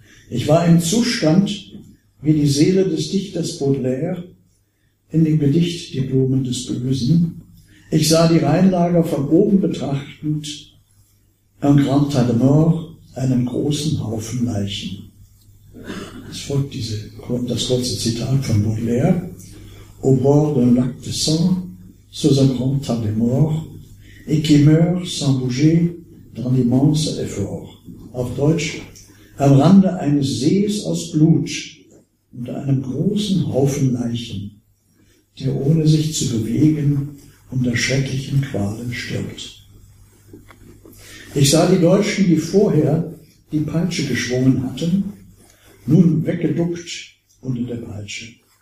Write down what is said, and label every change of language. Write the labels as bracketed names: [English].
[German] Ich war im Zustand wie die Seele des Dichters Baudelaire in dem Gedicht »Die Blumen des Bösen«. Ich sah die Rheinlager von oben betrachtend, [French] un grand tas de mort, [German] einen großen Haufen Leichen. Es folgt das kurze Zitat von Baudelaire. [French] Au bord d'un lac de sang, sous un grand tas de mort, et qui meurt sans bouger dans l'immense effort. [German] Auf Deutsch, am Rande eines Sees aus Blut, unter einem großen Haufen Leichen, der ohne sich zu bewegen, unter schrecklichen Qualen stirbt. Ich sah die Deutschen, die vorher die Peitsche geschwungen hatten, nun weggeduckt unter der Peitsche.